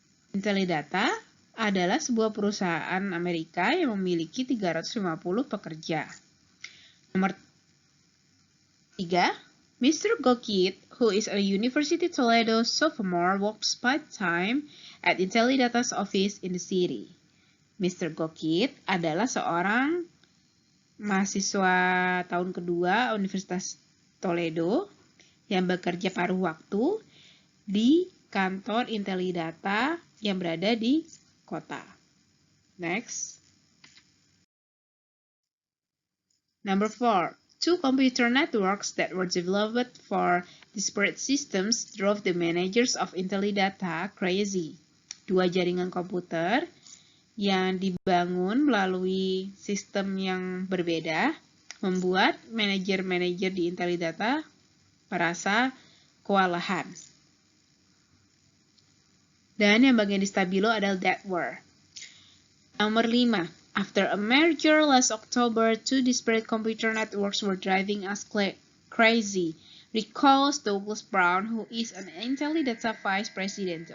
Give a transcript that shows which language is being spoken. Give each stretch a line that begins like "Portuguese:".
Indonesian: IntelliData adalah sebuah perusahaan Amerika yang memiliki 350 pekerja. Nomor 3, Mr.
English: Gokit, who is a University Toledo sophomore, works part-time at IntelliData's office in the city. Mr.
Indonesian: Gokit adalah seorang mahasiswa tahun kedua Universitas Toledo yang bekerja paruh waktu di kantor IntelliData yang berada di kota.
English: Next. Number 4. Two computer networks that were developed for disparate systems drove the managers of Intellidata crazy.
Indonesian: Dua jaringan komputer yang dibangun melalui sistem yang berbeda membuat manajer-manajer di Intellidata merasa kewalahan. Dan yang bagian di stabilo adalah
English: that were.
Indonesian: Nomor 5.
English: After a merger last October, two disparate computer networks were driving us crazy, recalls Douglas Brown, who is an Intellidata vice president.